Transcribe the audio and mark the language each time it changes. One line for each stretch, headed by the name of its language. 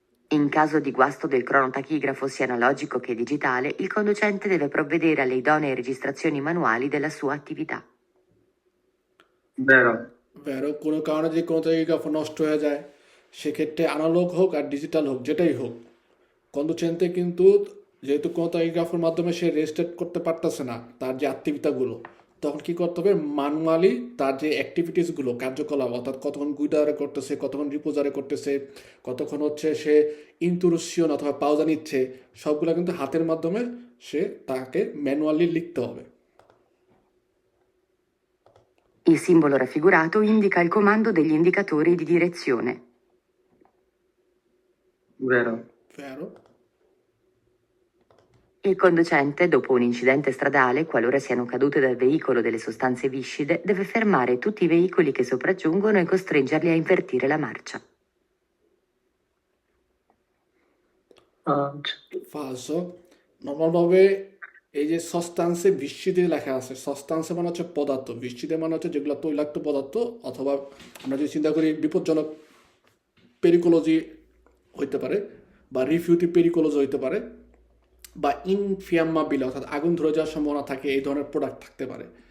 Italian: In caso di guasto del cronotachigrafo sia analogico che digitale, il conducente deve provvedere alle idonee registrazioni manuali della sua attività. Vero.
Bangla: ভ্যারো কোনো কারণে যে কোনো তারিগ্রাফ নষ্ট হয়ে যায় সেক্ষেত্রে অ্যানালগ হোক আর ডিজিটাল হোক যেটাই হোক, কন্ডুচেন্টে কিন্তু যেহেতু কোনো তারিগ্রাফের মাধ্যমে সে রেজিস্ট্রেট করতে পারতেছে না তার যে অ্যাক্টিভিটাগুলো, তখন কি করতে হবে ম্যানুয়ালি তার যে অ্যাক্টিভিটিসগুলো কার্যকলাপ, অর্থাৎ কতক্ষণ গুইডারে করতেছে, কতক্ষণ রিপোজারে করতেছে, কতক্ষণ হচ্ছে সে ইন্টুরুসিয়ন অথবা পাউজা নিচ্ছে, সবগুলো কিন্তু হাতের মাধ্যমে সে তাকে ম্যানুয়ালি লিখতে হবে।
Italian: Il simbolo raffigurato indica il comando degli indicatori di direzione. Vero. ভ্যারো Il conducente, dopo un incidente stradale, qualora siano cadute dal veicolo delle sostanze viscide, deve fermare tutti i veicoli che sopraggiungono e costringerli a invertire la marcia.
Bangla: আচ্ছা। falso নর্মালভাবে এই যে সস্তাংসে বৃষ্টিতে লেখা আছে, সস্তাংসে মানে হচ্ছে পদার্থ, বৃষ্টিতে মানে হচ্ছে যেগুলো তৈলাক্ত পদার্থ, অথবা আমরা যদি চিন্তা করি বিপজ্জনক পেরিকোলজি হইতে পারে, বা রিফিউটিভ পেরিকোলজি হইতে পারে, বা ইনফিয়াম্মাবিল অর্থাৎ আগুন ধরে যাওয়ার সম্ভাবনা থাকে, এই ধরনের প্রোডাক্ট থাকতে পারে।